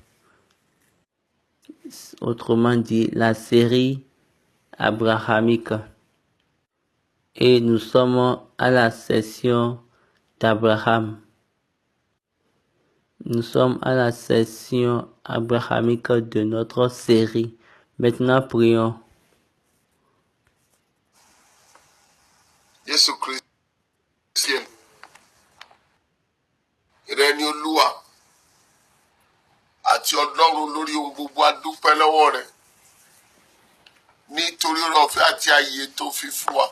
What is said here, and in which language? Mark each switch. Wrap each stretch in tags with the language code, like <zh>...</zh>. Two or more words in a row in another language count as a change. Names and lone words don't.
<fr>Autrement dit, la série abrahamique. Et nous sommes à la session d'Abraham. Nous sommes à la session abrahamique de notre série. Maintenant, prions.</fr> <yo>Jésù Kristi ìrẹ ni Olúwa àti Ọlọ́run lórí ohun gbogbo, a dúpẹ́ lọ́wọ́ rẹ nítorí ọ̀fẹ́ àti ààyè tó fi fún wa.</yo>